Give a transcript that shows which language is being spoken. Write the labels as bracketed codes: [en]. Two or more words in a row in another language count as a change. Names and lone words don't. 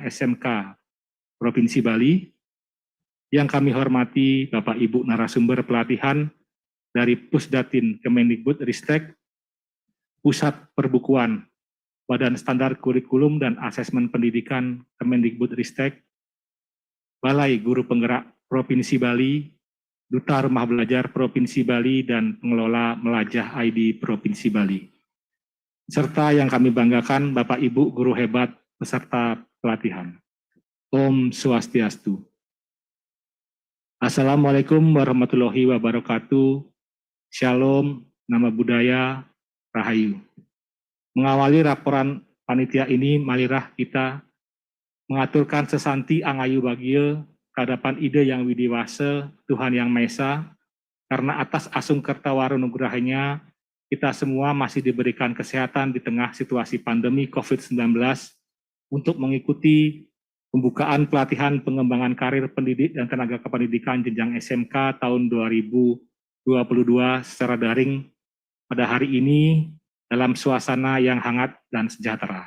[id] SMK Provinsi Bali, yang kami hormati Bapak Ibu narasumber pelatihan dari Pusdatin Kemendikbudristek, Pusat Perbukuan, Badan Standar Kurikulum dan Asesmen Pendidikan Kemendikbudristek, Balai Guru Penggerak Provinsi Bali, Duta Rumah Belajar Provinsi Bali, dan Pengelola Melajah ID Provinsi Bali. Serta yang kami banggakan Bapak Ibu Guru Hebat peserta pelatihan. [sa] Om Swastiastu. [ar] السلام عليكم ورحمة الله وبركاته. [id] Shalom, nama budaya, Rahayu. Mengawali laporan panitia ini, marilah kita mengaturkan sesanti [ban] angayu bagil [id] kehadapan ide yang widiwase Tuhan Yang Maha Esa, karena atas asung kertawaru nugrahnya kita semua masih diberikan kesehatan di tengah situasi pandemi COVID-19 untuk mengikuti pembukaan pelatihan pengembangan karir pendidik dan tenaga kependidikan jenjang SMK tahun 2022 secara daring pada hari ini dalam suasana yang hangat dan sejahtera.